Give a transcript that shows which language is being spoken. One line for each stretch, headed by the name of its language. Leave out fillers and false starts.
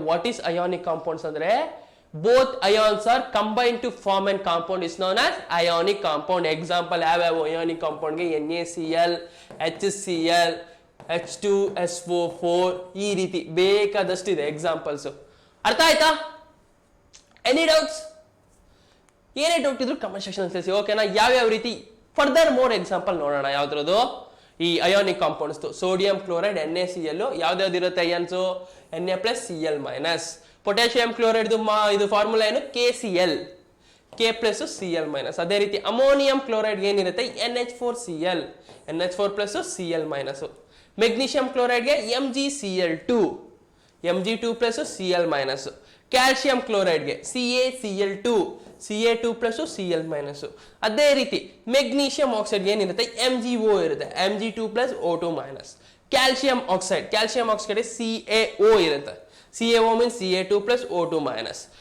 English: What is ionic compounds ಅಂದ್ರೆ both ions are combined to form an compound is known as ionic compound.
Kannada: Example ಯಾವ್ಯಾವ ionic compound ಗೆ NaCl, HCl, H2SO4 ಈ ರೀತಿ ಬೇಕಾದಷ್ಟಿದೆ examples. ಅರ್ಥ ಆಯ್ತಾ? Any doubts? ಏನೇ doubt ಇದ್ರು ಕಮೆಂಟ್ ಸೆಕ್ಷನ್ ಅಲ್ಲಿ ತಿಳಿಸಿ. ಓಕೆನಾ? ಯಾವ್ಯಾವ ರೀತಿ ಫರ್ದರ್ ಮೋರ್ ಎಕ್ಸಾಂಪಲ್ ನೋಡೋಣ. ಯಾವ್ದ್ರದ್ದು? ಈ ionic compounds sodium chloride NaCl ಯಾವ್ದಾವ್ದು ಇರುತ್ತೆ ions? Na+Cl minus. Potassium chloride ಇದು ಫಾರ್ಮುಲಾ ಏನು? KCl, K+Cl minus. ಅದೇ ರೀತಿ ಅಮೋನಿಯಂ ಕ್ಲೋರೈಡ್ ಏನಿರುತ್ತೆ? NH4Cl, NH4+Cl minus. Magnesium ಕ್ಲೋರೈಡ್ಗೆ MgCl2, Mg2+Cl minus. Calcium ಕ್ಲೋರೈಡ್ಗೆ CaCl2, Ca2+Cl minus. ಅದೇ ರೀತಿ ಮೆಗ್ನೀಷಿಯಂ ಆಕ್ಸೈಡ್ಗೆ ಏನಿರುತ್ತೆ? MgO ಇರುತ್ತೆ, Mg2+O2 minus. Calcium oxide CaO ಇರುತ್ತೆ, CaO means Ca2+O2 minus.